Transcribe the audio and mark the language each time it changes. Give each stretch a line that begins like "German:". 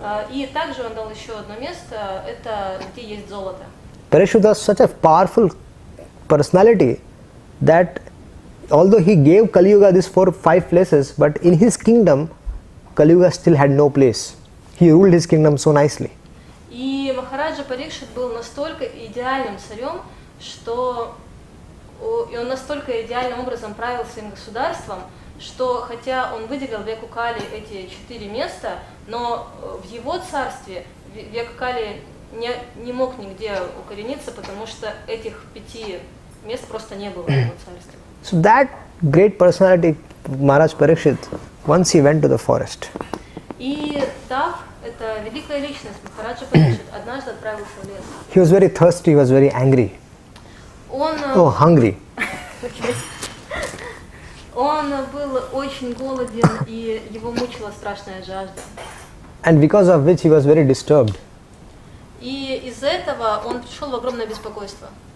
Russian: И также он дал еще одно место, это где есть золото.
English: Parikshit was such a powerful personality that although he gave Kali Yuga these 4-5 places, but in his kingdom, Kali Yuga still had no place. He ruled his kingdom so nicely.
Russian: И Махараджа Парикшит был настолько идеальным царем, что и он настолько идеальным образом правил своим государством, что хотя он выделил веку Кали эти 4 места, но в его царстве век Кали не мог нигде укорениться, потому что этих 5 мест просто не было в его царстве.
English: So that great personality, Maharaj Parikshit, once he went to the forest.
Russian: И так, это великая личность, Махараджа Парикшит, однажды отправился в лес.
English: He was very thirsty, he was very angry. Hungry.
Russian: Он был очень голоден, и его мучила страшная жажда.
English: And because of which he was very disturbed.
Russian: И из-за этого он пришел в огромное беспокойство.